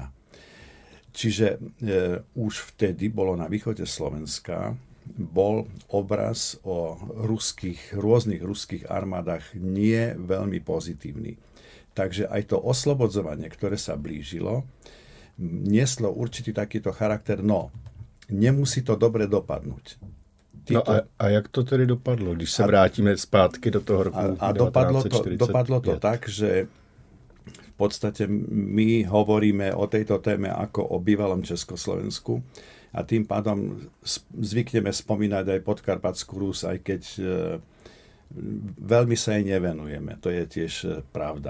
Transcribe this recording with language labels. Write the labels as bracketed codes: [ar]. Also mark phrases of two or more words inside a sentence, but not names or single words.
[sk] Čiže už vtedy bolo na východe Slovenska bol obraz o rôznych ruských armádach nie veľmi pozitívny. Takže aj to oslobodzovanie, ktoré sa blížilo, nieslo určitý takýto charakter, nemusí to dobre dopadnúť. [cs] A jak to tedy dopadlo, když se vrátíme zpátky do toho roku 1945? [sk] Dopadlo to tak, že v podstate my hovoríme o tejto téme ako o bývalom Československu a tým pádom zvykneme spomínať aj Podkarpatskú Rus, aj keď veľmi sa jej nevenujeme. To je tiež pravda.